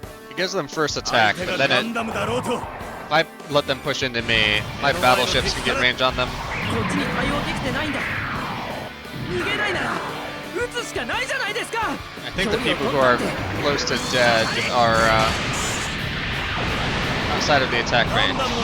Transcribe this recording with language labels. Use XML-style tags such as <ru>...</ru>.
<en>It gives them first attack, but then if I let them push into me, my battleships can get range on them.</en> <ja>こっちに対応できてないんだ。逃げないなら撃つしかないじゃないですか。</ja> <en>I think the people who are close to dead are outside of the attack range.</en>